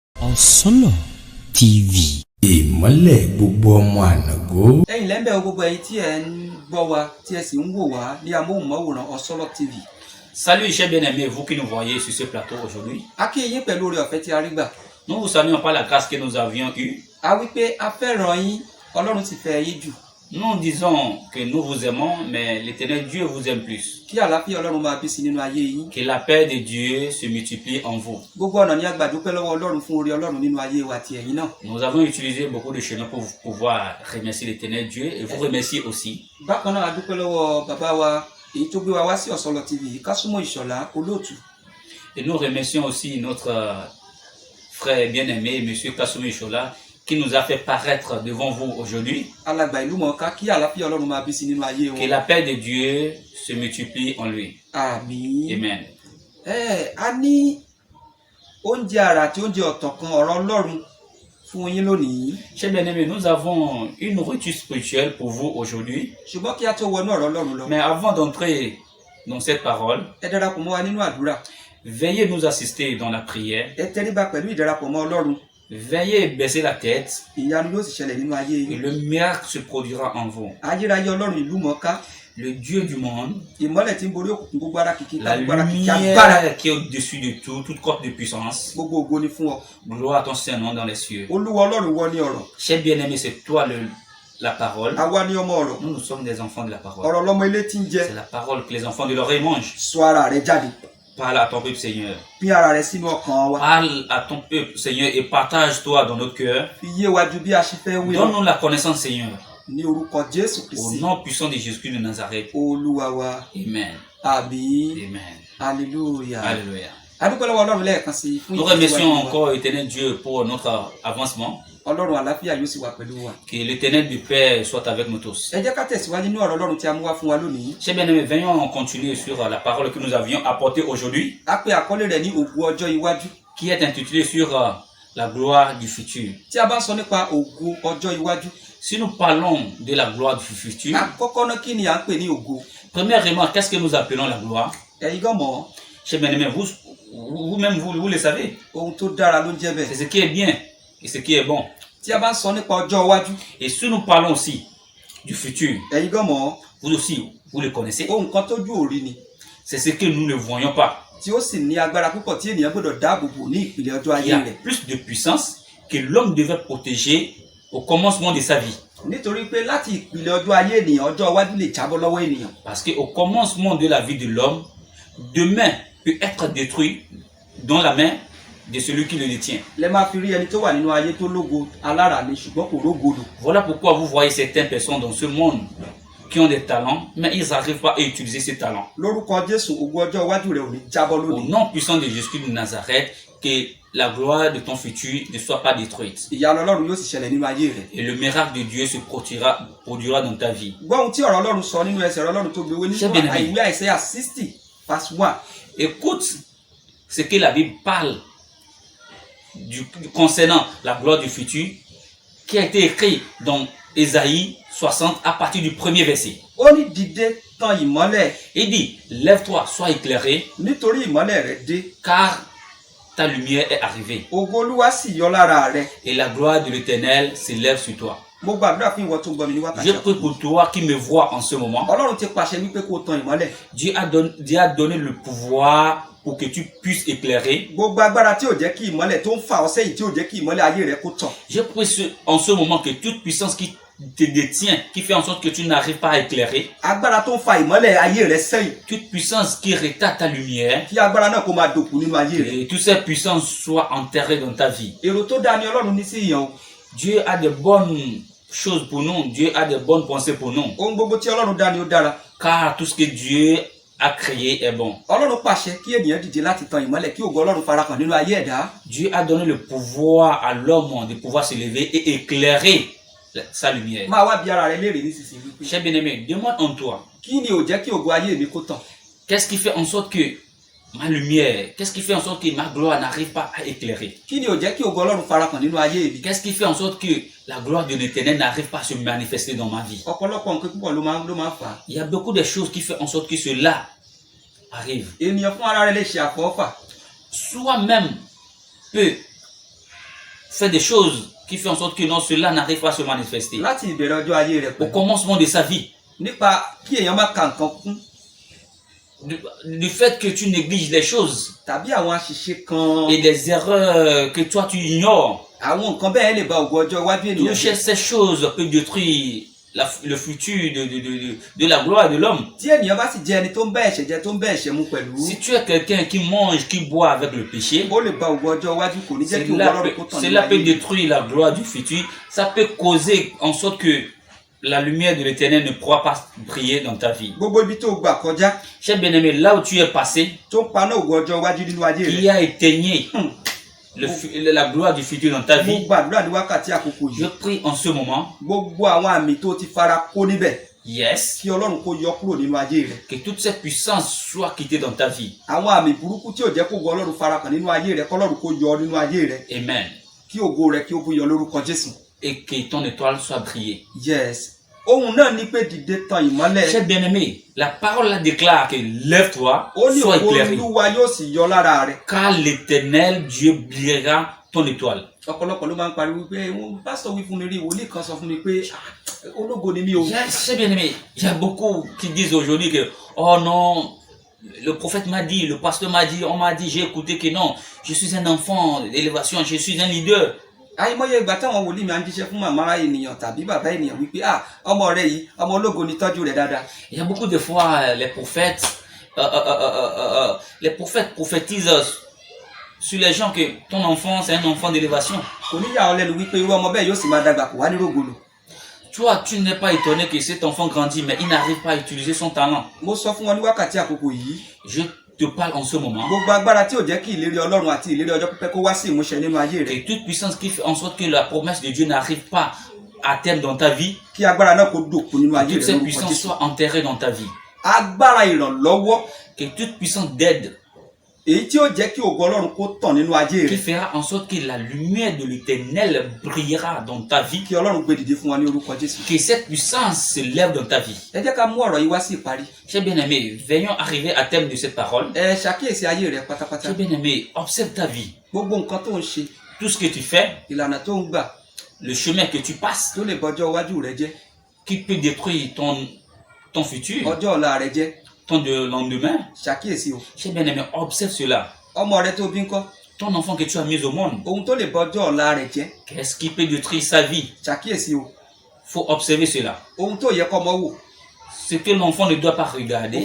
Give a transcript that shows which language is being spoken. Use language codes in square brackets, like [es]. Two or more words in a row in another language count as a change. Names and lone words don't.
[yo] Ọ̀sọ́lọ̀ TV. Ìmọ́lẹ̀ gbogbo ọmọ ànàgó. Ẹ̀yin lẹ́ńbẹ̀ gbogbo ẹ̀yin tí ẹ ń gbọ́ wa tí ẹ sì ń wò wá ní amóhùnmáwòrán Ọ̀sọ́lọ̀ TV. [fr] Salut chers bien-aimés, vous qui nous voyez sur ce plateau aujourd'hui. [yo] A kí yín pẹ̀lú oore ọ̀fẹ́ tí a rí gbà. [fr] Nous vous saluons par la grâce que nous avions eue. [yo] A wí pé a fẹ́ràn yín, Ọlọ́run sì fẹ́ yín jù. [fr] Nous disons que nous vous aimons, mais l'Éternel Dieu vous aime plus. [yo] Kí àlàáfíà Ọlọ́run máa bí sí nínú ayé yín. [fr] Que la paix de Dieu se multiplie en vous. [yo] Gbogbo ọ̀nà ni a gbà dúpẹ́ lọ́wọ́ Ọlọ́run fún oore Ọlọ́run nínú ayé wa àti ẹ̀yin náà. [fr] Nous avons utilisé beaucoup de chemins pour pouvoir remercier l'Éternel Dieu et vous remercier aussi. [yo] Bákan náà a dúpẹ́ lọ́wọ́ bàbá wa èyí tó gbé wa wá sí Ọ̀sọ́lọ̀ TV, Kásùmọ̀ Ìṣọ̀lá olóòtú. [fr] Et nous remercions aussi notre frère bien-aimé, M. Kassoumi Ishola, qui nous a fait paraître devant vous aujourd'hui. [yo] Alàgbà ìlú mọ̀ọ́ká, kí àlàáfíà Ọlọ́run máa bí sí nínú ayé wọn. [fr] Que la paix de Dieu se multiplie en lui. [yo] Àmín. [fr] Amen. [yo] A ní oúnjẹ àrà àti oúnjẹ ọ̀tọ̀ kan ọ̀rọ̀ Ọlọ́run fún yín lónìí. [fr] Chers bien-aimés, nous avons une nourriture spirituelle pour vous aujourd'hui. [yo] Ṣùgbọ́n kí a tó wọnú ọ̀rọ̀ Ọlọ́run lọ. [fr] Mais avant d'entrer dans cette parole, [yo] Ẹ darapọ̀ mọ́ wa nínú àdúrà. [fr] veuillez nous assister dans la prière. [yo] Ẹ tẹríba pẹ̀lú ìdarapọ̀ mọ́ Ọlọ́run. [fr] Veuillez baisser la tête [yo] Ìyanu yóò sì ṣẹlẹ̀ nínú ayé [fr] et [yo] yín. [fr] le miracle se produira en vous. [yo] Ayérayé Ọlọ́run ìlú mọ̀ọ́ká. [fr] Le Dieu du monde, [yo] Ìmọ́lẹ̀ tí ń borí òkùnkùn gbogbo ara kìkì [fr] la [yo] gbogbo ara kìkì agbára. [fr] lumière qui est au-dessus de tout, toute corps de puissance. [yo] Gbogbo ògo ni fún ọ. [fr] Gloire à ton Saint-Nom dans les cieux. [yo] Olúwa Ọlọ́run wọ ní ọ̀rọ̀. [fr] Cher bien-aimé, c'est toi la parole. [yo] Àwa ni ọmọ ọ̀rọ̀. [fr] Nous sommes des enfants de la parole. [yo] Ọ̀rọ̀ lọmọ ilé tí ń jẹ. [fr] C'est la parole que les enfants de l'oreille mangent. [yo] Sọ ara rẹ jáde. [fr] Parle à ton peuple, Seigneur. [yo] Pín ara rẹ sínú ọkàn wa. [fr] Parle à ton peuple, Seigneur, et partage-toi dans notre cœur. [yo] Fi yé wa ju bí a ṣe fẹ́ wí lọ. [fr] Donne-nous la connaissance, Seigneur. [yo] Ní orúkọ Jésù [fr] Au [yo] Kristi. [fr] nom puissant de Jésus-Christ de Nazareth. [yo] Olúwa wa. [fr] Amen. [yo] Àmín. [fr] Amen. [yo] Hallelujah. [fr] Alléluia. [yo] A dúpẹ́ lọ́wọ́ Ọlọ́run lẹ́ẹ̀kan sí fún [fr] Nous remercions encore l'éternel Dieu pour notre avancement. [yo] Ọlọ́run àlàáfíà yóò sì wà pẹ̀lú wa. [fr] Que l'éternel du Père soit avec nous tous. [yo] Ẹ jẹ́ ká tẹ̀síwájú nínú ọ̀rọ̀ Ọlọ́run tí a mú wá fún wa lónìí. [fr] Chers bien-aimés, venons continuer sur la parole que nous avions apportée aujourd'hui, [yo] A pe àkọlé rẹ̀ ní ògo ọjọ́ iwájú. [fr] qui est intitulée sur la gloire du futur. [yo] Tí a bá ń sọ nípa ògo ọjọ́ iwájú. [fr] Si nous parlons de la gloire du futur, [yo] Àkọ́kọ́ náà kí ni à ń pè ní ògo? [fr] premièrement, qu'est-ce que nous appelons la gloire? [yo] Ẹ̀yin gan mọ̀ [fr] Chers bien-aimés, vous-même, vous le savez. [yo] ohun tó dára ló ń jẹ́ [fr] C'est [yo] bẹ́ẹ̀. [fr] ce qui est bien et ce qui est bon. [yo] Tí a bá ń sọ nípa ọjọ́ iwájú. [fr] Et si nous parlons aussi du futur, [yo] Ẹ̀yin gan mọ̀ [fr] vous aussi, vous le connaissez. [yo] ohun kan tójú òrí ni. [fr] C'est ce que nous ne voyons pas. [yo] Tí ó sì ní agbára púpọ̀ tí ènìyàn gbọ́dọ̀ dáàbò bò ní ìpìlẹ̀ ọjọ́ [fr] Il y [yo] ayé [fr] a [yo] rẹ̀. [fr] plus de puissance que l'homme devait protéger au commencement de sa vie. [yo] Nítorí pé láti ìpìlẹ̀ ọjọ́ ayé ènìyàn ọjọ́ iwájú lè jábọ́ lọ́wọ́ ènìyàn. [fr] Parce qu'au commencement de la vie de l'homme, demain peut être détruit dans la main de celui qui le détient. [yo] Lẹ máa fi rí ẹni tó wà nínú ayé tó lógo alára ni ṣùgbọ́n kò rógolò. [fr] Voilà pourquoi vous voyez certaines personnes dans ce monde qui ont des talents, mais ils n'arrivent pas à utiliser ces talents. [yo] Lórúkọ Jésù ògo ọjọ́ iwájú rẹ̀ ò ní jábọ́ [fr] Au [yo] lónìí. [fr] nom puissant de Jésus-Christ de Nazareth, que la gloire de ton futur ne soit pas détruite. [yo] Ìyanu Ọlọ́run yóò sì ṣẹlẹ̀ nínú ayé rẹ̀. [fr] Et le miracle de Dieu se produira dans ta vie. [yo] Gbọ́ ohun tí ọ̀rọ̀ Ọlọ́run sọ nínú ẹsẹ̀ ọ̀rọ̀ Ọlọ́run tó gbé wé nínú [fr] Ṣé bien-aimé? [yo] ìwé Àìsáyà 60 verse 1. [fr] Écoute ce que la Bible parle concernant la gloire du futur, qui a été écrit dans Ésaïe 60 à partir du premier verset. [yo] Ó ní dìde tan ìmọ́lẹ̀ [fr] Il dit, lève-toi, sois éclairé, [yo] nítorí ìmọ́lẹ̀ rẹ̀ dé. [fr] car ta lumière est arrivée. [yo] Ògo Olúwa sì yọ lára rẹ̀. [fr] Et la gloire de l'Éternel s'élève sur toi. [yo] Mo gbàdúrà fún ìwọ tó ń gbọ́ mi ní [fr] Je [yo] wákàtí. [fr] prie pour toi qui me vois en ce moment. [yo] Ọlọ́run ti pàṣẹ wípé kó tan ìmọ́lẹ̀. [fr] Dieu a donné le pouvoir pour que tu puisses éclairer. [yo] Gbogbo agbára tí ò jẹ́ kí ìmọ́lẹ̀ tó ń fà ọ́ sẹ́yìn tí ò jẹ́ kí ìmọ́lẹ̀ ayé rẹ̀ kó tàn. [fr] Je prie en ce moment que toute puissance qui te détient, qui fait en sorte que tu n'arrives pas à éclairer, [yo] Agbára tó ń fa ìmọ́lẹ̀ ayé rẹ̀ sẹ́yìn. [fr] toute puissance qui retarde ta lumière, [yo] Kí agbára náà kó máa dòkú nínú ayé rẹ̀. [fr] et toutes ces puissances soient enterrées dans ta vie. [yo] Èrò tó dáa ni Ọlọ́run ní sí ìyàn o. [fr] Dieu a de bonnes choses pour nous, Dieu a de bonnes pensées pour nous, [yo] Ohun gbogbo tí Ọlọ́run dá ni ó dára. [fr] car tout ce que Dieu a créé est bon. [yo] Ọlọ́run pàṣẹ kí ènìyàn dìde láti tan ìmọ́lẹ̀ kí ògo Ọlọ́run farahàn nínú ayé ẹ̀dá. [fr] Dieu a donné le pouvoir à l'homme de pouvoir se lever et éclairer sa lumière. [yo] Máa wá bi ara rẹ léèrè nísinsìnyí wípé [fr] Cher bien-aimé, demande en toi, [yo] kí ni ò jẹ́ kí ògo ayé mi kó tàn? [fr] qu'est-ce qui fait en sorte que ma lumière, qu'est-ce qui fait en sorte que ma gloire n'arrive pas à éclairer? [yo] Kí ni ò jẹ́ kí ògo Ọlọ́run farahàn nínú ayé mi? [fr] Qu'est-ce qui fait en sorte que la gloire de l'Éternel n'arrive pas à se manifester dans ma vie? [yo] Ọ̀pọ̀lọpọ̀ nǹkan púpọ̀ ló máa ń fà á. [fr] Il y a beaucoup de choses qui font en sorte que cela arrive. [yo] Ènìyàn fún ara rẹ̀ lè ṣe àfọwọ́fà. [fr] Soi-même peut fait des choses qui font en sorte que non, cela n'arrive pas à se manifester. [yo] láti ìbẹ̀rẹ̀ ọjọ́ ayé rẹ̀ [fr] Au [yo] pẹ̀lú [fr] commencement de sa vie, [yo] nípa kí èèyàn má ka nǹkan kún [fr] du fait que tu négliges les choses [yo] tàbí àwọn àṣìṣe kan [fr] et des erreurs que toi tu ignores. [yo] àwọn nǹkan bẹ́ẹ̀ lè ba ògo ọjọ́ iwájú ènìyàn [fr] Toutes [yo] jẹ́. [fr] ces choses peuvent détruire le futur de la gloire de l'homme. [yo] tí ènìyàn bá sì jẹ́ ẹni tó ń bá ẹ̀ṣẹ̀ jẹ tó ń bá ẹ̀ṣẹ̀ mu pẹ̀lú [fr] Si tu es quelqu'un qui mange, qui boit avec le péché, [yo] ó lè ba ògo ọjọ́ iwájú kò ní jẹ́ kí ògo Ọlọ́run kó tàn nínú [fr] cela peut [yo] ayé. [fr] détruire la gloire du futur. Ça peut causer en sorte que la lumière de l'éternel ne pourra pas briller dans ta vie. [yo] gbogbo ibi tó gbà kọjá [fr] Cher bien-aimé, là où tu es passé, [yo] tó ń paná ògo ọjọ́ iwájú nínú ayé [fr] qui [yo] rẹ̀. [fr] a éteigné la gloire du futur dans ta [yo] mo [fr] vie, [yo] gbàdúrà ní wákàtí àkókò [fr] je [yo] yìí [fr] prie en ce moment, [yo] gbogbo àwọn àmì tó ti fara kó níbẹ̀ [en] yes, [yo] kí Ọlọ́run kó yọ kúrò nínú ayé rẹ̀. [fr] que toute cette puissance soit quittée dans ta vie. [yo] àwọn àmì burúkú tí ò jẹ́ kó ògo Ọlọ́run farahàn nínú ayé rẹ̀ k'Ọlọ́run kó yọ nínú ayé rẹ̀ [fr] Amen. [yo] kí ògo rẹ̀ kí ó búyọ lórúkọ Jésù. [fr] Et que ton étoile soit brillée. [yo] yes ohun náà ní pé dìde tan ìmọ́lẹ̀. [fr] Cher bien-aimé, la parole là déclare que lève-toi, [yo] ó ní [fr] sois [yo] ògo [fr] éclairé, [yo] Olúwa yóò sì yọ lára rẹ̀. [fr] car l'éternel Dieu brillera ton étoile. [yo] ọ̀pọ̀lọpọ̀ ló máa ń pariwo pé pásítọ̀ wí fún mi rí wòlíì kan sọ fún mi pé ológo ni mí o. [fr] Cher bien-aimé, il y a beaucoup qui disent aujourd'hui que, oh non, le prophète m'a dit, le pasteur m'a dit, on m'a dit, j'ai écouté que non, je suis un enfant d'élévation, je suis un leader. [yo] àìmọye ìgbà táwọn wòlíì máa ń jíṣẹ́ fún màmá ènìyàn tàbí bàbá ènìyàn wípé ọmọ rẹ yìí ọmọ ológo ni tọ́jú rẹ̀ dáadáa. [fr] Il y a beaucoup de fois, les prophètes prophétisent sur les gens que ton enfant, c'est un enfant d'élévation. [yo] kò ní yà ọ́ lẹ́nu wípé irú ọmọ bẹ́ẹ̀ yóò sì máa dàgbà kò wá ní rògbòlò. [fr] Toi, tu n'es pas étonné que cet enfant grandit, mais il n'arrive pas à utiliser son talent. [yo] mo sọ fún wọn ní wákàtí àkókò yìí [fr] Je te parle en ce moment. [yo] gbogbo agbára tí ò jẹ́ kí ìlérí Ọlọ́run àti ìlérí ọjọ́ pípẹ́ kó wá sí ìmúṣẹ nínú ayé rẹ̀ [fr] Et toute puissance qui fait en sorte que la promesse de Dieu n'arrive pas à terme dans ta vie, [yo] kí agbára náà kó dòkú nínú ayé [fr] toute [yo] rẹ̀ [fr] cette [yo] lórúkọ [fr] puissance [yo] Jésù. [fr] soit enterrée dans ta vie. [yo] agbára ìrànlọ́wọ́ [fr] Que toute puissance d'aide [yo] èyí tí ó jẹ́ kí ògo Ọlọ́run kó tàn nínú ayé [fr] qui [yo] rẹ̀ [fr] fera en sorte que la lumière de l'éternel brillera dans ta vie. [yo] kí Ọlọ́run gbé dìde fún wa ní orúkọ Jésù. [fr] Que cette puissance se lève dans ta vie. [yo] ẹ jẹ́ ká mú ọ̀rọ̀ yìí wá sí ìparí. [fr] Cher bien-aimé, veillons arriver à terme de cette parole. [yo] ẹ ṣàkíyèsí ayé rẹ̀ pátápátá. [fr] Cher bien-aimé, observe ta vie. [yo] gbogbo nǹkan tó ń ṣe [fr] Tout ce que tu fais, [yo] ìlànà tó ń gbà [fr] le chemin que tu passes, [yo] tó lè bọjọ́ iwájú rẹ̀ jẹ́ [fr] qui peut détruire ton futur, [yo] ọjọ́ ọ̀la rẹ̀ jẹ́ [fr] ton lendemain. [yo] ṣàkíyèsí o. [fr] Cher bien-aimé, observe cela. [yo] ọmọ rẹ tó bí ńkọ́ [fr] Ton enfant que tu as mis au monde, [yo] ohun tó lè bọjọ́ ọ̀la rẹ̀ jẹ́ [fr] qu'est-ce qui peut détruire sa vie? [yo] ṣàkíyèsí o. [fr] Faut observer cela. [yo] ohun tó yẹ kọ́mọ wò [fr] Ce que l'enfant ne doit pas [yo] ó [fr] regarder,